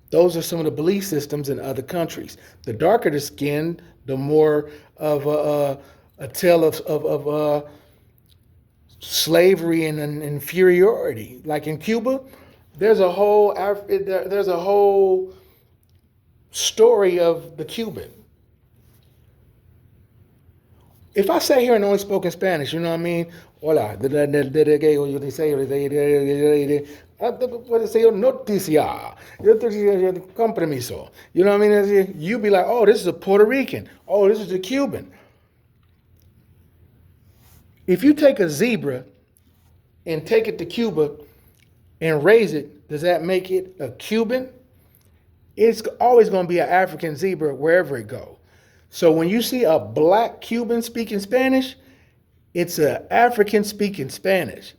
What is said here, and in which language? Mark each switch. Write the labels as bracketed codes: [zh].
[en] Those are some of the belief systems in other countries. The darker the skin, the more of a tale of slavery and inferiority. Like in Cuba, there's a whole story of the Cuban. If I sat here and only spoke in Spanish, you know what I mean? [es] Hola, puede ser noticia, con permiso. [en] You know what I mean? You'd be like, oh, this is a Puerto Rican. Oh, this is a Cuban. If you take a zebra and take it to Cuba and raise it, does that make it a Cuban? It's always going to be an African zebra wherever it goes. So when you see a black Cuban speaking Spanish, it's an African speaking Spanish.